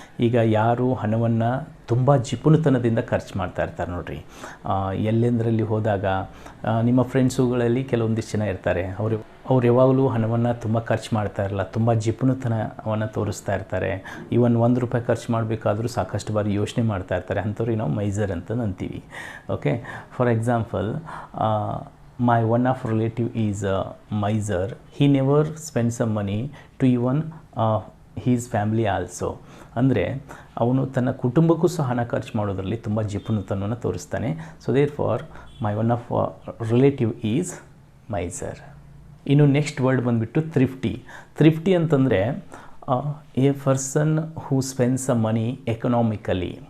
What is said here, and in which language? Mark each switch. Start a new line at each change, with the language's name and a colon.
Kannada: ಈಗ ಯಾರು ಹಣವನ್ನು ತುಂಬ ಜಿಪುಣತನದಿಂದ ಖರ್ಚು ಮಾಡ್ತಾ ಇರ್ತಾರೆ ನೋಡ್ರಿ. ಎಲ್ಲೆಂದರಲ್ಲಿ ಹೋದಾಗ ನಿಮ್ಮ ಫ್ರೆಂಡ್ಸುಗಳಲ್ಲಿ ಕೆಲವೊಂದಿಷ್ಟು ಜನ ಇರ್ತಾರೆ, ಅವ್ರು ಯಾವಾಗಲೂ ಹಣವನ್ನು ತುಂಬ ಖರ್ಚು ಮಾಡ್ತಾ ಇರಲ್ಲ, ತುಂಬ ಜಿಪುಣತನವನ್ನು ತೋರಿಸ್ತಾ ಇರ್ತಾರೆ. ಈವನ್ ₹1 ಖರ್ಚು ಮಾಡಬೇಕಾದ್ರೂ ಸಾಕಷ್ಟು ಬಾರಿ ಯೋಚನೆ ಮಾಡ್ತಾ ಇರ್ತಾರೆ. ಅಂಥವ್ರಿಗೆ ನಾವು ಮೈಸರ್ ಅಂತ ಅಂತೀವಿ.
English: Okay, for example, my one of relative is a miser. He never spends some money to even his family also.
Kannada: ಅಂದರೆ ಅವನು ತನ್ನ ಕುಟುಂಬಕ್ಕೂ ಸಹ ಹಣ ಖರ್ಚು ಮಾಡೋದರಲ್ಲಿ ತುಂಬ ಜಿಪುಣತನವನ್ನು ತೋರಿಸ್ತಾನೆ.
English: So therefore my one of relative is miser.
Kannada: ಇನ್ನು ನೆಕ್ಸ್ಟ್ ವರ್ಡ್ ಬಂದುಬಿಟ್ಟು ಥ್ರಿಫ್ಟಿ ಅಂತಂದರೆ
English: A person who spends a money economically.